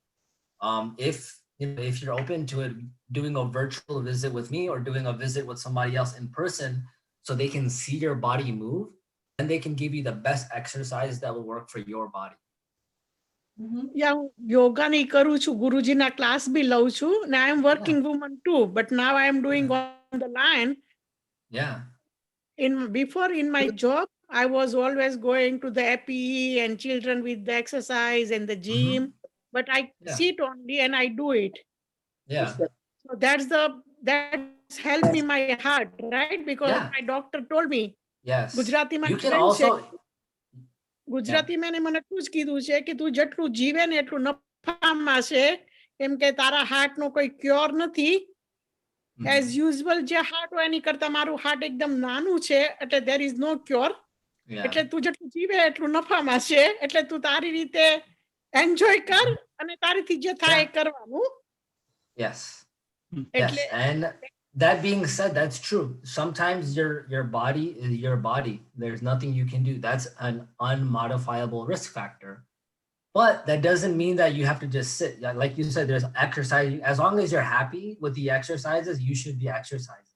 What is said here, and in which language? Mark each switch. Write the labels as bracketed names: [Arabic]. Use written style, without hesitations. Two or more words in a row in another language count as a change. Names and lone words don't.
[English] If you're open to it, doing a virtual visit with me or doing a visit with somebody else in person so they can see your body move, and they can give you the best exercise that will work for your body. [Gujarati] Yeah, yoga ni કરું છું, ગુરુજીના ક્લાસ બી લઉં છું. [English] Now I am working woman too, but now I am doing on the line. Yeah. Before in my job, I was always going to the APE and children with the exercise and the gym, but I sit only and I do it. Yeah. So that's helped me my heart, right? Because my doctor told me. Yes. Gujarati you can also. [Gujarati] ગુજરાતી મને એટલું જ કીધું છે કે તું જેટલું જીવે ને એટલું નફામાં છે, કેમ કે તારા હાર્ટ નો કોઈ ક્યોર નથી. [English] as usual [Gujarati] જે હાર્ટ હોય એની કરતા મારું હાર્ટ એકદમ નાનું છે, એટલે [English] there is no cure. [Gujarati] એટલે તું જેટલું જીવે એટલું નફામાં છે, એટલે તું તારી રીતે એન્જોય કર અને તારીથી જે થાય એ કરવાનું. [English] Yes. [Gujarati] એટલે [English] Yes. And that being said, that's true. Sometimes your body is your body. There's nothing you can do. That's an unmodifiable risk factor. But that doesn't mean that you have to just sit. Like you said, there's exercise. As long as you're happy with the exercises, you should be exercising.